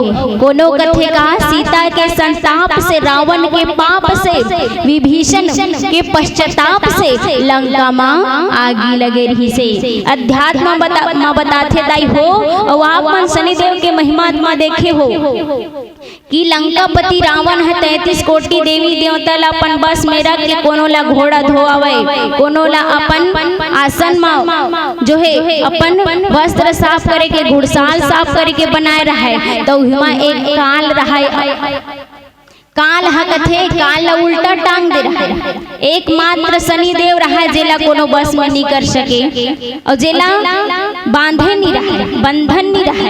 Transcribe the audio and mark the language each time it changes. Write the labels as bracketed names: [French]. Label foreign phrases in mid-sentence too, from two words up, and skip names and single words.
[Chhattisgarhi] कोनो कथे का सीता के संताप से, रावण के पाप से, विभीषण के पश्चाताप से लंका मां आगी लगे रही से। अध्यात्म मां बताथे दाई हो। और आप मन शनिदेव के महिमा देखे हो कि लंकापति रावण है 33 कोटि देवी देवता ला अपन बस में रख के कोनो ला घोड़ा धोआवे, कोनो ला अपन आसन में जो है अपन वस्त्र साफ करे के, घुड़साल साफ करे के बनाए रहे। तो वहाँ एक काल रहा, काल कथे काल ला उल्टा टांग दे रहा। एकमात्र शनिदेव रहा जेला कोनो बस में नहीं कर सके और जेला बांधे नहीं रहा, बंधन नहीं रहा।